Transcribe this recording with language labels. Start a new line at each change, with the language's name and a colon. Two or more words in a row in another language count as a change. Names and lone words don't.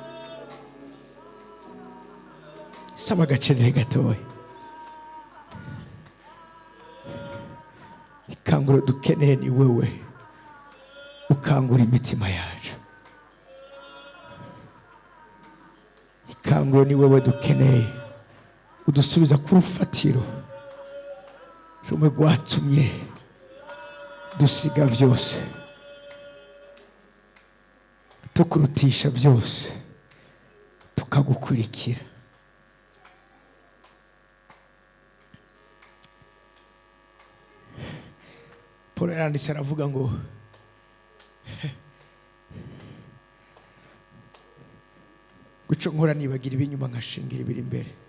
Rundi: Saba agacerere gatoya. Ikanguro dukeneye ni wewe, ukangura imitima yacu. Ikanguro ni wewe dukeneye, udusubiza ku rufatiro rumwe rwatumye dusiga byose, tukurutisha byose, tukagukurikira. Paul yaranditse aravuga ngo guco nkora nibagira ibinyuma nkashingira ibiri imbere.